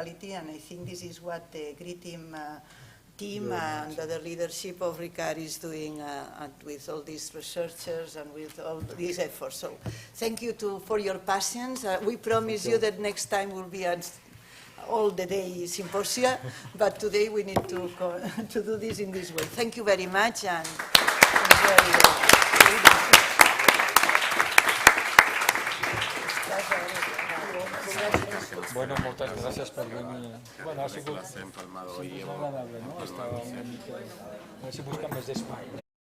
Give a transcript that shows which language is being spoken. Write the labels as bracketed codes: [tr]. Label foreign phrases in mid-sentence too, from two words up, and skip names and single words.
[en] And I think this is what the GRI team team and the leadership of Ricard is doing and with all these researchers and with all these efforts. So thank you for your patience. We promise you that next time will be all the day symposia, but today we need to do this in this way. Thank you very much and enjoy. [ca] Bueno, moltes gràcies per venir. Bueno, ha sigut agradable, no? Estava una mica... A veure si busquem més d'espai.